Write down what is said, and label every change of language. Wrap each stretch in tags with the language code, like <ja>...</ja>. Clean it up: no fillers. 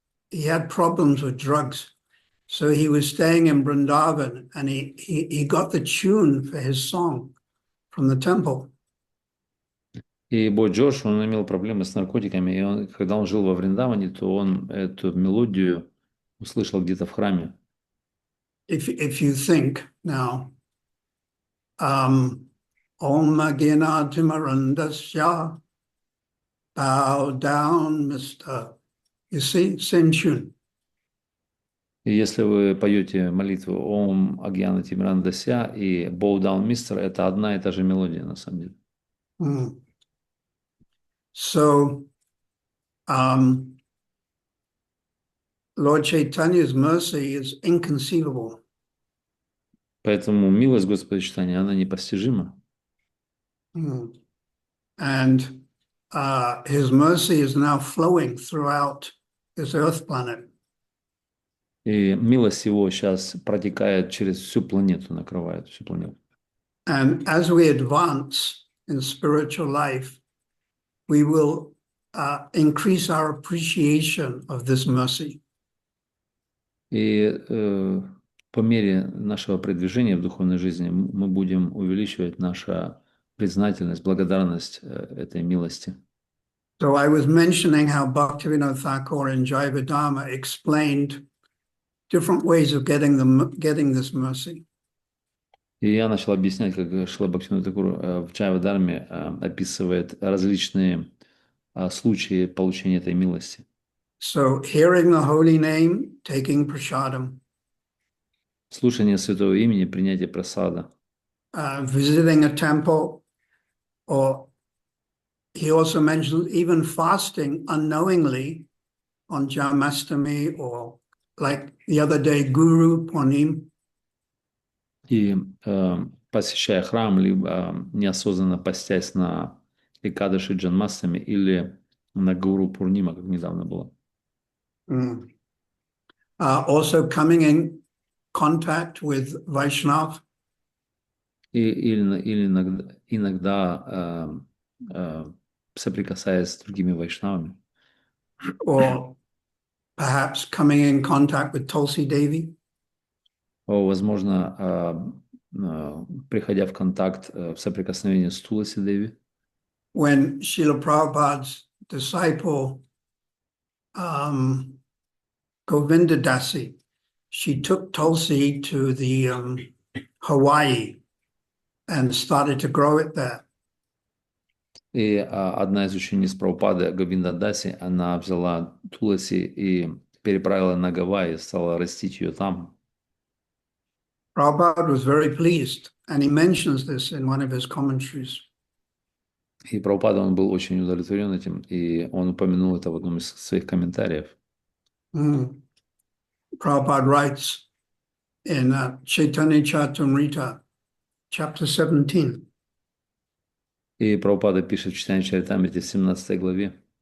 <en>He had problems with drugs. So he was staying in Vrindavan and he got the tune for his song from the temple.</en> <ru>И Бой Джордж, он имел проблемы с наркотиками, и когда он жил во Вриндаване, то он эту мелодию услышал где-то в храме.</ru> <en>If you think now,</en> <sa>Om Agena Timarandasya,</sa> <en>bow down, Mr. You see, same tune.</en> <ru>И если вы поете молитву</ru> <sa>Ом Агьяна Тимирандася</sa> <ru>и Bow Down Mister, это одна и та же мелодия на самом деле.</ru> <en>So, Lord Chaitanya's mercy is inconceivable.</en> <ru>Поэтому милость Господа читания, она непостижима.</ru> <en>And His mercy is now flowing throughout this earth planet.</en> <ru>И милость Его сейчас протекает через всю планету, накрывает всю планету.</ru> <en>And as we advance in spiritual life, we will increase our appreciation of this mercy.</en> <ru>И по мере нашего продвижения в духовной жизни мы будем увеличивать нашу признательность, благодарность этой милости.</ru> <en>So I was mentioning how Bhaktivinoda Thakur in Jayavadharma explained different ways of getting this mercy.</en> <ru>И я начал объяснять, как Шрила Бхактивинода Тхакур в Джайва-дарме описывает различные случаи получения этой милости.</ru> <en>So hearing the holy name, taking prasadam,</en> <ru>Слушание святого имени, принятие прасада,</ru> <en>visiting a temple, or he also mentioned even fasting unknowingly on Janmashtami, or like the other day, Guru Purnim.</en> <ru>и посещая храм, либо неосознанно постясь на Экадаши Джанмастами или на Гуру Пурнима, как недавно было.</ru> <en>Also coming in contact with Vaishnav.</en> <ru>Или иногда соприкасаясь с другими вайшнавами.</ru> <en>Or perhaps coming in contact with Tulsi Devi.</en> <ru>Возможно, приходя в контакт, в соприкосновение с Туласи Деви.</ru> <en>When Srila Prabhupada's disciple Govinda Dasi, she took Tulsi to the Hawaii and started to grow it there.</en> <ru>И одна из учениц Прабхупады, Говинда Даси, она взяла Туласи и переправила на Гавайи, стала растить ее там.</ru> <en>Prabhupada was very pleased, and he mentions this in one of his commentaries.</en> <ru>И Прабхупада, он был очень удовлетворен этим, и он упомянул это в одном из своих комментариев.</ru> <en>Prabhupada writes in Chaitanya Charitamrita, chapter 17.</en> <ru>И Прабхупада пишет в Читании Чаритамрите в 17 главе.</ru>